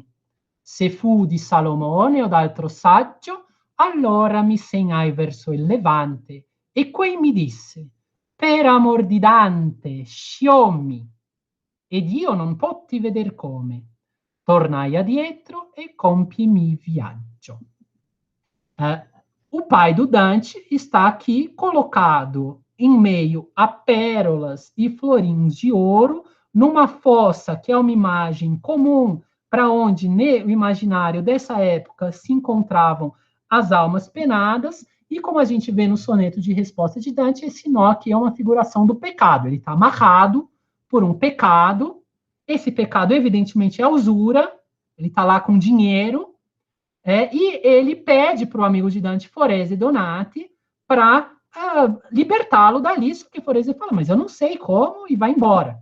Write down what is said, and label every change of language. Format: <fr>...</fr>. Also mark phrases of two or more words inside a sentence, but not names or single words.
<it>Se fu di Salomone o d'altro saggio, allora mi segnai verso il levante, e quei mi disse: per amor di Dante, sciommi, ed io non potti veder come. Tornai adietro e compi-mi viaggio.</it> <pt>O pai do Dante está aqui colocado em meio a pérolas e florins de ouro, numa fossa que é uma imagem comum para onde no imaginário dessa época se encontravam as almas penadas, e como a gente vê no soneto de resposta de Dante, esse nó aqui é uma figuração do pecado, ele está amarrado por um pecado, esse pecado evidentemente é a usura, ele está lá com dinheiro, e ele pede para o amigo de Dante, Forese Donati, para libertá-lo dali, só que Forese fala, mas eu não sei como, e vai embora.</pt>